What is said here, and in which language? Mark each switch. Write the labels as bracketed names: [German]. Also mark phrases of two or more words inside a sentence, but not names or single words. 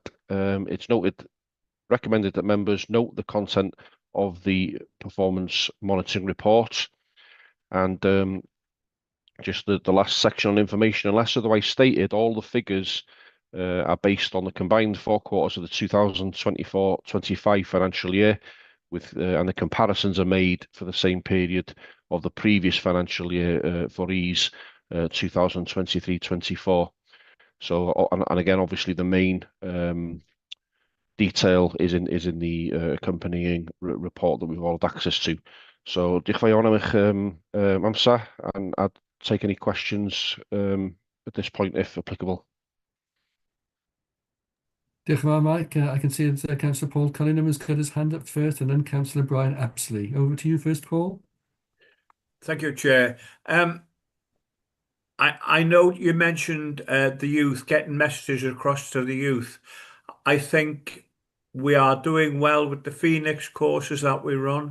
[English] It's recommended that members note the content of the performance monitoring report, and just the last section on information, unless otherwise stated, all the figures are based on the combined 4 quarters of the 2024-25 financial year, and the comparisons are made for the same period of the previous financial year for ease, 2023-24. So, and again, obviously the main detail is in the accompanying report that we've all had access to. So, [Welsh] diolch yn fawr am eich amser, [English] and I'd take any questions at this point if applicable. [Welsh] Diolch yn fawr, Mike. [English] I can see that Councillor Paul Cullingham has got his hand up first, and then Councillor Brian Apsley. Over to you first, Paul. Thank you, Chair. I know you mentioned the youth, getting messages across to the youth. I think we are doing well with the Phoenix courses that we run.